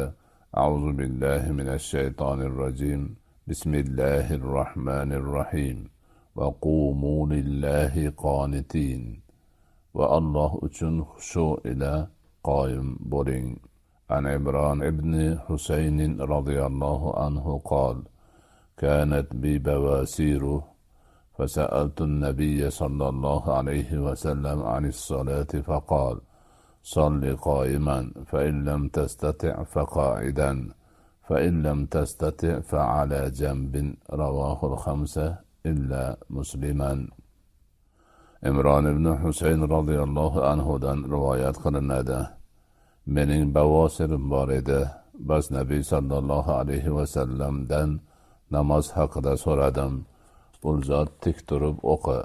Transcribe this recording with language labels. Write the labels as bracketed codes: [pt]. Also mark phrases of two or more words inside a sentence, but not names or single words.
[ar] أعوذ بالله من الشيطان الرجيم. بسم الله الرحمن الرحيم وقوموا لله قانتين. [uz] Va Alloh uchun xushu ila qoyim bo'ling. [ar] عن عمران بن حصين رضي الله عنه قال: كانت بي بواسير فسألت النبي صلى الله عليه وسلم عن الصلاة فقال: صل قائما فإن لم تستطع فقاعدا فإن لم تستطع فعلى جنب. رواه الخمسة إلا مسلما. [uz] Imron ibn Husayn radhiyallohu anhudan rivoyat qilinadi. Mening bavosirim bor edi. Bas Nabiy sallallohu alayhi vasallamdan namoz haqida so'radim. Bu zot tik turib o'qi.